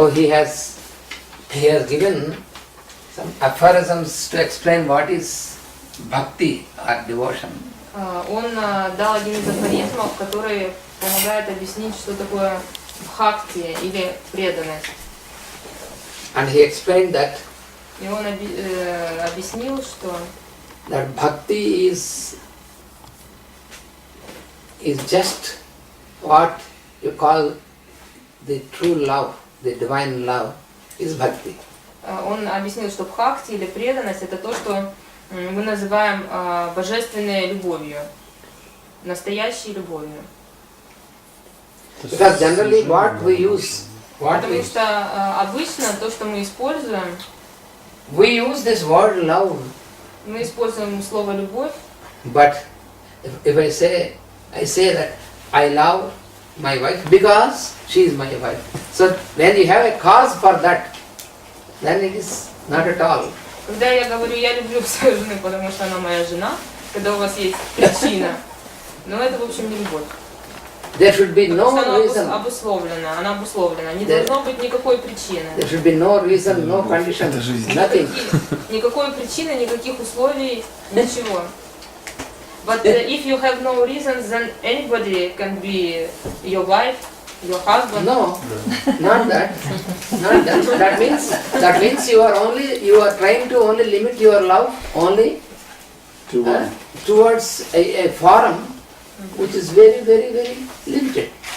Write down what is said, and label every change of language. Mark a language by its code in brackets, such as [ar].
[en] So he has given some aphorisms to explain what is bhakti or devotion. [ru] Он дал один из афоризмов, который помогает объяснить, что такое бхакти или преданность. [en] And he explained that. [ru] И он объяснил, что [en] that bhakti is just what you call the true love, the divine love is bhakti. [ru] Он объяснил, что бхакти или преданность это то, что мы называем божественной любовью, настоящей любовью. [en] Because generally what we use, [ru] потому что обычно то, что мы используем, [en] we use this word love. [ru] Мы используем слово любовь. [en] But if I say that I love my wife because she is my wife. So when you have a cause for that, then it is not at all. [ru] Когда я говорю, я люблю свою жену, потому что она моя жена, когда у вас есть причина, но это в общем не любовь. [en] There should be no reason. [ru] Она обусловлена. Не должно быть никакой причины. [en] There should be no reason, no condition, nothing. [ru] Никакой причины, никаких условий, ничего. [en] But if you have no reasons, then anybody can be your wife, your husband. No, not that. Not that. That means you are trying to only limit your love only towards a form which is very, very, very limited.